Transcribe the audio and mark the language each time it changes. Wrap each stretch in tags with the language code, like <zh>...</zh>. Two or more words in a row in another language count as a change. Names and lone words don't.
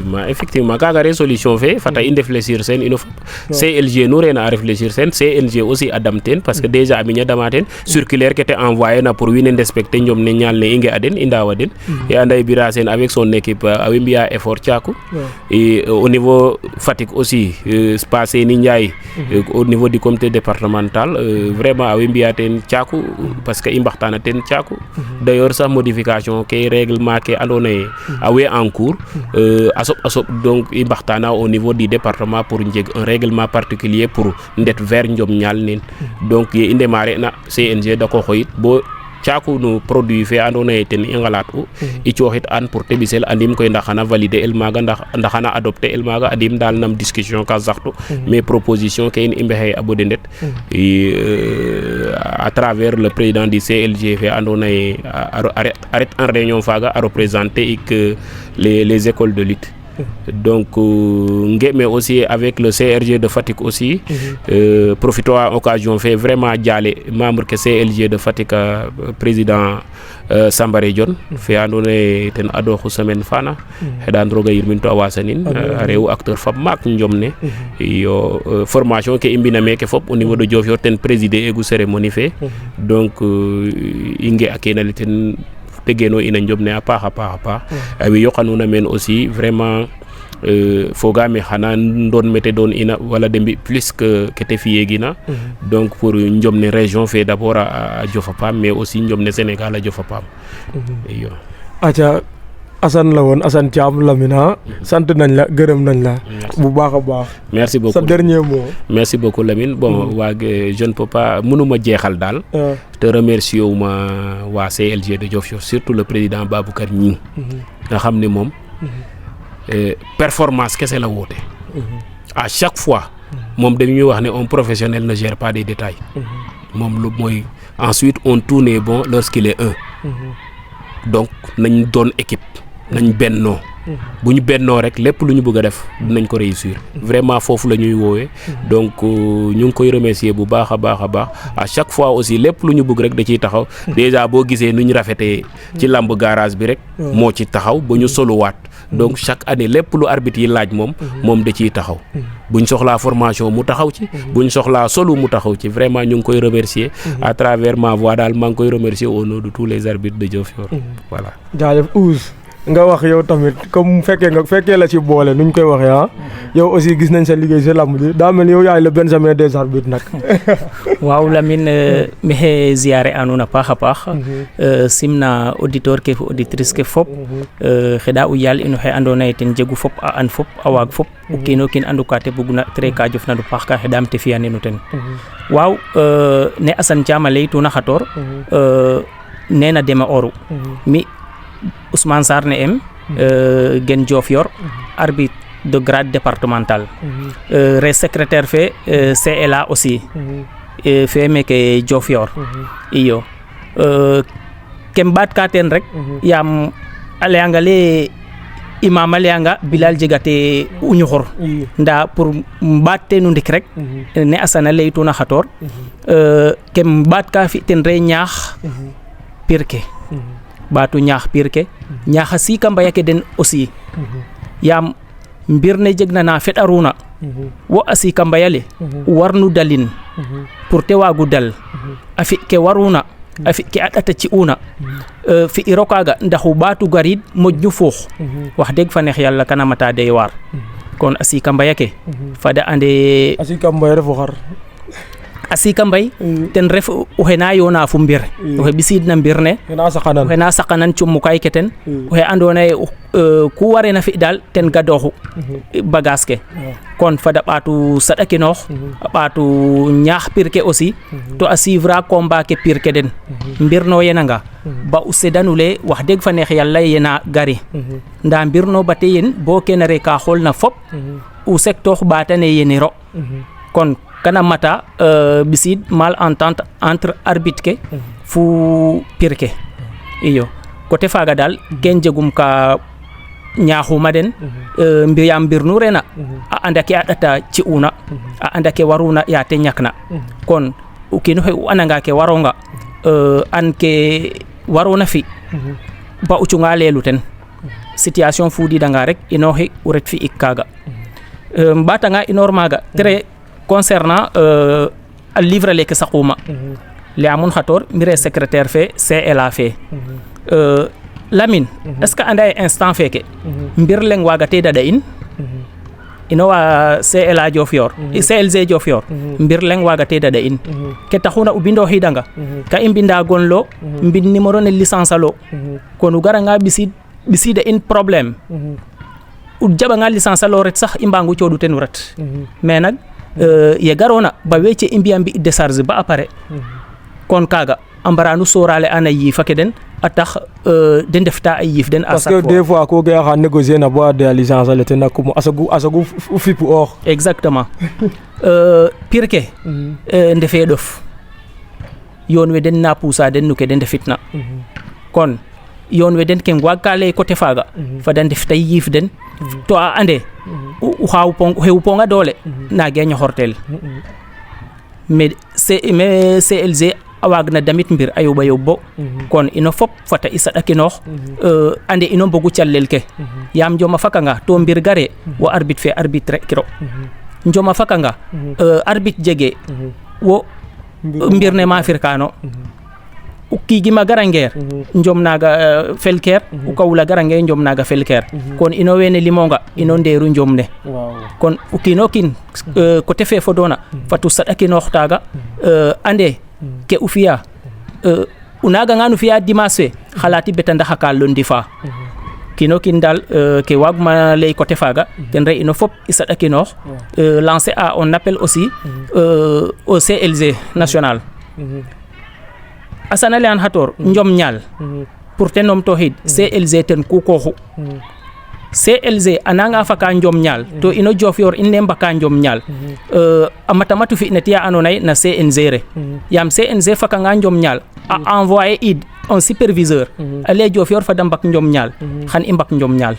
<srr>effectivement kaaga re solution fe fata i réfléchir sen ino fop CLG nu reena a réfléchir sen CNG aussi a dam teen</srr> <fr>parce que déjà</fr> <srr>a miña dama teen circulaire ke te envoyer plaidoyer na pour wiin we respecter njom ne ñaal ne i nge'a den i ndaawa den et anda Bira Sene</srr> <fr>avec son équipe</fr> <srr>a way mbi'a effort caaku et</srr> <fr>au niveau Fatick aussi passé</fr> <srr>ni Ndiaye</srr> <fr>au niveau du comité départemental vraiment</fr> <srr>a way mbi'a ten caaku</srr> <fr>parce que</fr> <srr>i mbaxtaana ten caaku d'ailleurs sax modification ke règlement ke andoona yee a way</srr> <fr>en cours</fr> <srr>a soɓ donc i mbaxtaana</srr> <fr>au niveau du département pour</fr> <srr>njeg un</srr> <fr>règlement particulier pour</fr> <srr>ndet vers njom ñaal nen donc ye i démarrer na CNG dako xoyit bo caaku no produit fe andoona yee ten i ngalaat u i cooxit an pour te ɓisel andim koy ndax xana valider el maaga ndax xana adopter el maaga andim daal nam discussion ka saxtu mais proposition ke in i mbexey a ɓode ndet</srr> <fr>à travers le président du CLG</fr> <srr>fe andoona yee a ret</srr> <fr>en réunion</fr> <srr>faaga a représenter ik</srr> <fr>les écoles de lutte. Donc mais aussi avec le CRG de Fatick aussi profito à occasion fait vraiment jaale membre que CLG de Fatick président Sambare Dione</fr> <srr>fe andoona yee ten adoxu semaine fana xeɗan roog a yirmin to a wasanin a reewu acteur fab maak njom ne yo formation ke i mbina meeke fop</srr> <fr>au niveau de Diofior</fr> <srr>ten présider egu cérémonie fe donc i nge'a kene le ten tegeno ina njom ne a paax we yoqanuna meen aussi vraiment fogaame xana ndoon mete doon ina wala de mbi</srr> <fr>plus que</fr> <srr>te fiyeegina donc pour njom ne région fe d'abord a jofa paam</srr> <fr>mais aussi</fr> <srr>njom ne Sénégal a jofa paam iyo</srr> <wo>aca Assane la woon Assane Thiam Lamine sant nañ la gërëm nañ la bu baax a baax</wo> <fr>merci beaucoup sa dernier mot. Merci beaucoup Lamine bon je ne peux pas</fr> <wo>mënuma jeexal daal</wo> <fr>te remercier</fr> <wo>wu ma waa CLG de Diofior</wo> <fr>surtout le président</fr> <wo>Baboucar Gning nga xam ne moom performance kese la woote</wo> <fr>à chaque fois</fr> <wo>moom dañuy wax ne</wo> <fr>un professionnel ne gère pas des détails</fr> <wo>moom lu mooy</wo> <fr>ensuite on tourne bon lorsqu'il est un</fr> <wo>donc nañ doon équipe nañ bennoo bu ñu bennoo rek lépp lu ñu bëgg a def dinañ ko réussir vraiment foofu la ñuy woowee donc ñu ngi koy remercier bu baax a baax</wo> <fr>à chaque fois aussi</fr> <wo>lépp lu ñu bëgg rek da ciy taxaw déjà boo gisee nu ñu rafetee ci lamb garage bi rek moo ci taxaw ba ñu soluwaat donc chaque année lépp lu arbitre yi laaj moom da ciy taxaw buñ soxlaa formation mu taxaw ci buñ soxlaa solu mu taxaw ci vraiment ñu ngi koy remercier</wo> <fr>à travers ma voix</fr> <wo>daal maa ngi koy remercier</wo> <fr>au nom de tous les arbitres de Diofior voilà.</fr> <wo>jaajëf Ousse nga wax yow tamit comme fekkee la ci boole nuñ koy waxee yow aussi gis nañ sa liggéey sa lamb ji daa mel yow yaay</wo> <fr>le Benjamin des arbitres</fr> <wo>nag.</wo> <srr>waaw Lamine maxey ziare a nuun a paax a paax simna auditeur ke fo auditrice ke fop xeɗa o yaal ino xe andoona yee ten jegu fop a an fop a waag fop o kiin o kiin andu ka te bugna tre ka jofna no paax ka xeɗaam te fi'aninu ten waaw ne Assane Thiam a laytuna xatoor nena deme oru mi Ousmane Sarr ne em gen Diofior</srr> <fr>arbitre de grade départemental</fr> <srr>re secrétaire fe CLA aussi fe meke Diofior iyo kem ɓaat ka teen rek yaam a layanga le imam a layanga Bilal jegate o ñuxur nda pour ɓaat teenu ndik rek ne Assane a laytuna xatoor kem ɓaat ka fi ten re ñaax pir ke ɓaatu ñaax piir ke ñaaxa siika mbaya ke den aussi yaam mbir ne jegna na feɗaruna wo a siika mbaya le warnu dalin pour te waagu dal a fi ke waruna a fi ke a ɗata ci'una fi'iro kaaga ndax o ɓaatu gariid moƴnu fuux wax deg fa neex yàlla kana mata dey waar kon a siika mbaya ke fada ande a siika mbaya refo xar a siika mbay ten ref oxe na yoona fo mbir oxe ɓisiidna mbir ne oxe na saqanan cummukaay ke ten oxe andoona yee ku wareena fi daal ten gadooxu bagage ke kon fada ɓaatu saɗakinoox a ɓaatu ñaax pir ke aussi to a suivre a combat ke pir ke den mbir no yenanga ba o sedanule wax deg fa neex yàlla yena gari nda mbir no bate yen bo kene re ka xoolna fop o sektoox ɓaatane yeniro kon kana mata ɓisiid</srr> <fr>malentente entre arbitre</fr> <srr>ke fu pir ke iyo côté faaga daal ken jegum ka ñaaxuma den yaam mbir nu rena a anda ke a ɗata ci'una a anda ke waruna ya te ñakna kon o kiin oxe o andanga ke waronga an ke warona fi ba o cunga leelu ten situation fudidanga rek inooxi o ret fi ik kaaga mbatanga inoor maaga</srr> <fr>très concernant</fr> <srr>a livre leke saquma leyamun xator mire secrétaire fe CLA fe Lamine</srr> <fr>est ce que</fr> <srr>anda ye instant feke mbir leng waga te dada in ino wa CLA Diofior CLG Diofior mbir leng waga te dada in ke taxuna o bindo xidanga ka i mbinda gon lo mbin numéro ne licence alo kon u garanga ɓisida in problème u jaɓanga licence alo ret sax i mbangu coɗu ten ret mais nak ye garona ba wece i mbiya mbi décharge ba a pare kon kaga a mbaranu sorale ana yiifa ke den a tax de ndefta a yiif den</srr> <fr>à chaque fois parce que des fois</fr> <srr>ko ga xa négocier na bo a de licence ale ten nakum asagu fipu or exactement pire ke ndefe ɗof yoon we den na puusa den no ke de ndefitna kon yoon we den ken waag ka lay côté faaga fada ndef tay yiif den to a ande o xew ponga doole naage ñoxortel mais CLG a waag na damit mbir a yoɓa yoɓ bo kon ino fop fata i saɗakinoox ande ino mbogu calel ke yaam njoma fakanga to mbir gare wo arbitre fe arbitre kiro njoma fakanga arbitre jege wo mbir ne ma firkano u kiigima garangeer njom naaga felkeer u kawula garangeer njom naaga felkeer kon ino wene limonga ino ndeeru njom ne kon u kiino kiin coté fe fodona fatu saɗakinoox taaga ande ke u fiya u naaganga nu fiya dimanche fe xalati beta ndax a kaal lo ndifa kiino kiin daal ke waaguma lay coté faaga ten re ino fop i saɗakinoox lancer a</srr> <fr>un appel aussi au CLG national</fr> <srr>asana leyan xator njom ñaal pour te nom toxid CLG ten ku koxu CLG ananga faka njom ñaal to ino Diofior in ne mbaka njom ñaal a matamatu fi na tiya ando naye na CNG re yaam CNG faka nga njom ñaal a envoyer id</srr> <fr>un superviseur</fr> <srr>ale Diofior fa da mbak njom ñaal xan i mbak njom ñaal</srr>